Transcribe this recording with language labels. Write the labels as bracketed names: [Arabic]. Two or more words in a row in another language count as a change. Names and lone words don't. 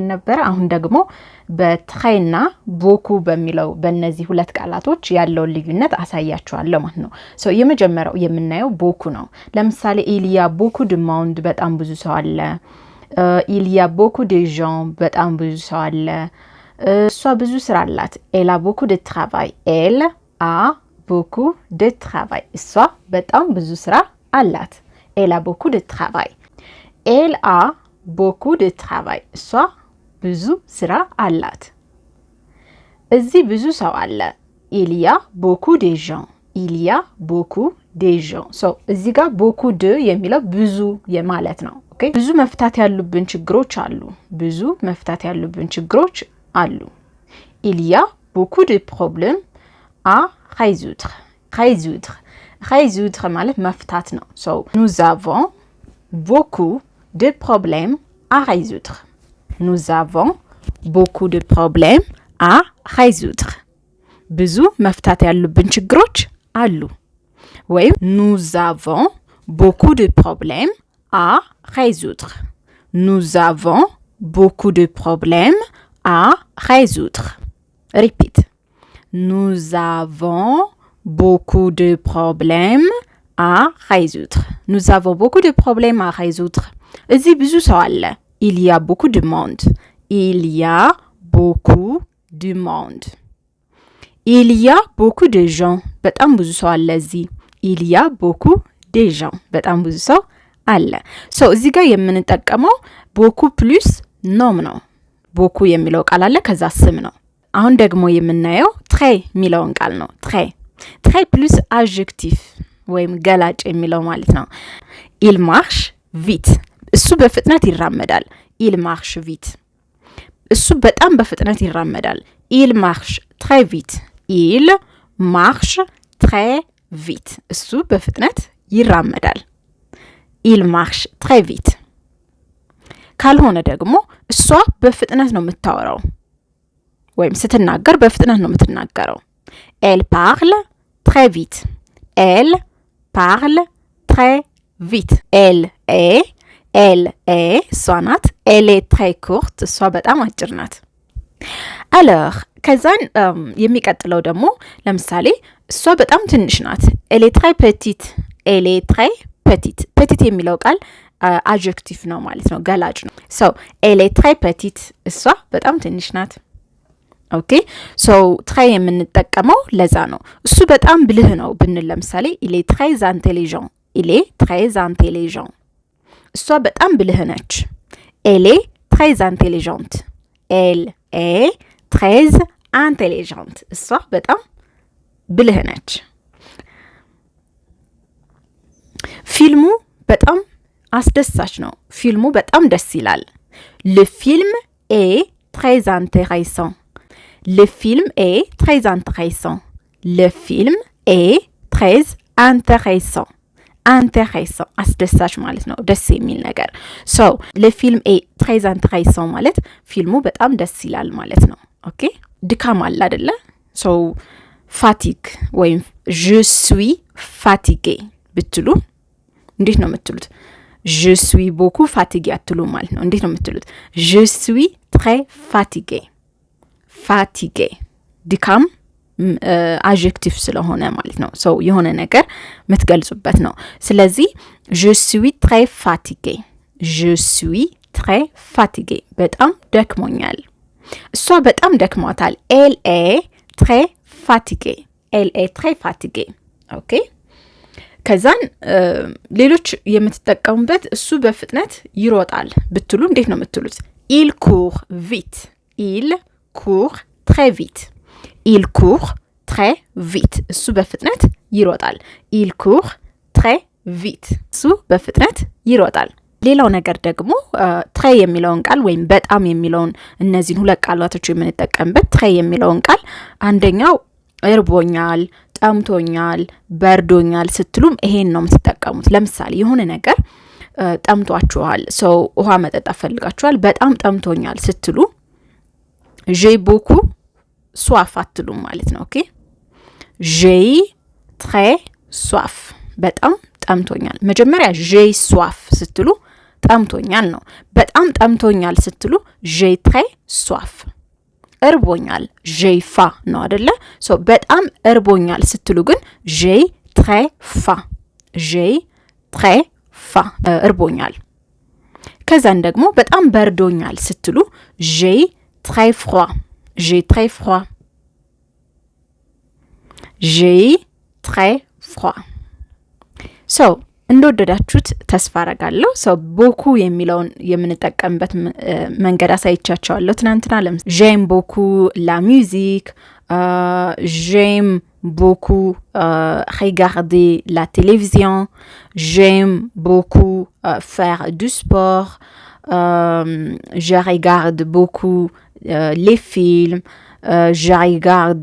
[Amharic] ነበር። አሁን ደግሞ በትሬና ቦኩ በሚለው በእነዚህ ሁለት ቃላቶች ያለውን ልዩነት አሳያችኋለሁ ማለት ነው። የመጀመሪያው የምናየው ቦኩ ነው። ለምሳሌ [French] il y a beaucoup de monde [Amharic] በጣም ብዙ ሰው አለ። [French] il y a beaucoup de gens [Amharic] በጣም ብዙ ሰው አለ። እሷ ብዙ ስራ አላት። [French] elle a beaucoup de travail elle a beaucoup de travail. [Amharic] እሷ በጣም ብዙ ስራ አላት. [French] Elle a beaucoup de travail. Elle a beaucoup de travail. [Amharic] እሷ ብዙ ስራ አላት. እዚህ ብዙ ሰው አለ. [French] Il y a beaucoup de gens. Il y a beaucoup de gens. [Amharic] እዚህ ጋር [French] beaucoup de [Amharic] የሚለው ብዙ የማለት ነው. ኦኬ ብዙ መፍታት ያሉብን ችግሮች አሉ. ብዙ መፍታት ያሉብን ችግሮች አሉ. [French] Il y a beaucoup de problèmes à résoudre. [Amharic] Résoudre ማለት መፍታት ነው. [French] Nous avons beaucoup de problèmes à résoudre. Nous avons beaucoup de problèmes à résoudre. [Amharic] ብዙ መፍታት ያሉብን ችግሮች አሉ. [French] ወይም nous avons beaucoup de problèmes à résoudre. Nous avons beaucoup de problèmes à résoudre. Repeat. Nous avons beaucoup de problèmes à résoudre. Nous avons beaucoup de problèmes à résoudre. [Amharic] እዚህ ብዙ ሰው አለ. [French] Il y a beaucoup de monde. Il y a beaucoup de monde. Il y a beaucoup de gens. [Amharic] በጣም ብዙ ሰው አለ እዚህ. [French] Il y a beaucoup de gens. [Amharic] በጣም ብዙ ሰው አለ. እዚህ ጋር የምንጠቀመው [French] beaucoup plus nom [Amharic] ነው. beaucoup የሚለው ቃል አለ ከዛ ስም ነው. አሁን ደግሞ የምናየው très የሚለውን ቃል ነው. [French] très plus adjectif [Amharic] ወይም ገላጭ የሚለው ማለት ነው. [French] il marche vite. [Amharic] እሱ በፍጥነት ይራመዳል. [French] il marche vite. [Amharic] እሱ በጣም በፍጥነት ይራመዳል. [French] il marche très vite. il marche très vite. [Amharic] እሱ በፍጥነት ይራመዳል. [French] il marche très vite. [Amharic] ካልሆነ ደግሞ እሷ በፍጥነት ነው የምታወራው ወይም ስትናገር በፍጥነት ነው የምትናገረው. [French] Elle parle très vite. Elle parle très vite. Elle est [Amharic] እሷ ናት. [French] Elle est très courte. [Amharic] እሷ በጣም አጭር ናት. Alors ከዛን የሚቀጥለው ደግሞ ለምሳሌ እሷ በጣም ትንሽ ናት. [French] Elle est très petite. Elle est très petite. [Amharic] petite የሚለው ቃል adjective ነው ማለት ነው, ገላጭ ነው. [French] Elle est très petite. [Amharic] እሷ በጣም ትንሽ ናት. ኦኬ très የምንጠቀመው ለዛ ነው. እሱ በጣም ብልህ ነው ብንል ለምሳሌ [French] il est très intelligent. il est très intelligent. [Amharic] እሷ በጣም ብልህ ነች. [French] elle est très intelligente. elle est très intelligente. [Amharic] እሷ በጣም ብልህ ነች. ፊልሙ በጣም አስደሳች ነው. ፊልሙ በጣም ደስ ይላል. [French] le film est très intéressant. Le film est très intéressant. Le film est très intéressant. Intéressant. [Amharic] አስደሳች ማለት ነው. ደስ የሚል ነገር. [French] le film est très intéressant [Amharic] ማለት ፊልሙ በጣም ደስ ይላል ማለት ነው. ኦኬ ድካም አለ አይደለ? fatigue ወይም [French] je suis fatigué [Amharic] ብትሉ እንዴት ነው የምትሉት? [French] je suis beaucoup fatigué [Amharic] አትሉ ማለት ነው. እንዴት ነው የምትሉት? [French] je suis très fatigué. fatigué [Amharic] ድካም adjective ስለሆነ ማለት ነው. የሆነ ነገር የምትገልጹበት ነው. ስለዚህ [French] je suis très fatigué. je suis très fatigué. [Amharic] በጣም ደክሞኛል. እሷ በጣም ደክሟታል. [French] elle est très fatiguée. elle est très fatiguée. [Amharic] ኦኬ ከዛን ሌሎች የምትጠቀሙበት እሱ በፍጥነት ይሮጣል ብትሉ እንዴት ነው የምትሉት? [French] il court vite. il court très vite. il court très vite. [Amharic] እሱ በፍጥነት ይሮጣል. [French] il court très vite. [Amharic] እሱ በፍጥነት ይሮጣል. ሌላው ነገር ደግሞ très የሚለውን ቃል ወይም በጣም የሚለውን እነዚህን ሁለት ቃላቶች የምንጠቀምበት très የሚለውን ቃል አንደኛው እርቦኛል፣ ጠምቶኛል፣ በርዶኛል ስትሉም ይሄን ነው የምትጠቀሙት. ለምሳሌ የሆነ ነገር ጠምቷችኋል. ውሃ መጠጣት ፈልጋችኋል. በጣም ጠምቶኛል ስትሉ [French] j'ai beaucoup soif [Amharic] አትሉም ማለት ነው. ኦኬ [French] j'ai très soif [Amharic] በጣም ጠምቶኛል መጀመሪያ [French] j'ai soif [Amharic] ስትሉ ጠምቶኛል ነው በጣም ጠምቶኛል ስትሉ [French] j'ai très soif [Amharic] እርቦኛል [French] j'ai faim [Amharic] ነው አይደለ ሶ በጣም እርቦኛል ስትሉ ግን [French] j'ai très faim [Amharic] እርቦኛል ከዛን ደግሞ በጣም በርዶኛል ስትሉ [French] j'ai très froid j'ai très froid [Amharic] ሶ እንደወደዳችሁት ተስፋ አረጋለሁ ሶ ቦኩ የሚለውን የምንጠቀምበት መንገድ አሳይቻችኋለሁ ትናንትና [French] j'aime beaucoup la musique j'aime beaucoup regarder la télévision j'aime beaucoup faire du sport je regarde beaucoup les films je regarde